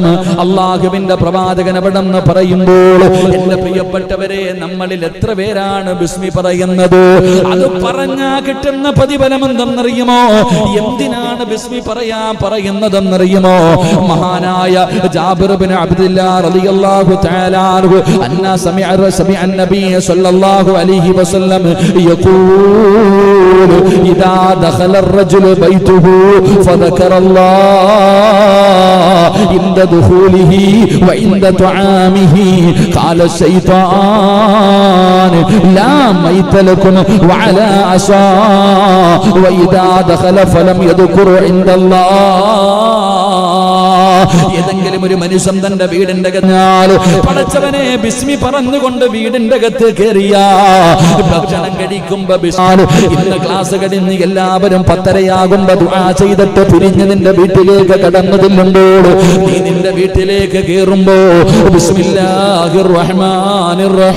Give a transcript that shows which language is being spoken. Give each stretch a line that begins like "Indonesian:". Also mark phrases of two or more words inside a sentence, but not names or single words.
Malayalam: അല്ലാഹുവിന്റെ പ്രവാചകൻ അവിടെന്ന് പറയുമ്പോൾ, എന്റെ പ്രിയപ്പെട്ടവരെ, നമ്മളിൽ എത്ര പേരാണ് ബിസ്മി പറയുന്നത്? അത് പറഞ്ഞാ കിട്ടുന്ന പ്രതിഫലം എന്തെന്നറിയുമോ? എന്തിനാണ് ബിസ്മി പറയുന്നതെന്നറിയുമോ?
Arabic: മഹാനായ ജാബിർ ബിൻ അബ്ദുല്ലാഹ് رضي الله تعالى عنه أنه سمع النبي صلى الله عليه وسلم يقول إذا دخل الرجل بيته فذكر الله عند دخوله وعند طعامه قال الشيطان لا ميت لكم وعلى عصاه وإذا دخل فلم يذكر عند الله.
Malayalam: ഏതെങ്കിലും ഒരു മനുഷ്യൻ തന്റെ വീടിന്റെ അകത്ത് പടച്ചവനെ ബിസ്മി പറഞ്ഞുകൊണ്ട് വീടിന്റെ അകത്ത് കയറിയ ഭക്ഷണം കഴിക്കുമ്പോ ഇന്ന് ക്ലാസ് കഴിഞ്ഞ് എല്ലാവരും 10:30 ദുആ ചെയ്തിട്ട് പിരിഞ്ഞ് നിന്റെ വീട്ടിലേക്ക് കടന്നതില്ലുമ്പോൾ, നീ നിന്റെ വീട്ടിലേക്ക് കയറുമ്പോ
Arabic: بسم الله الرحمن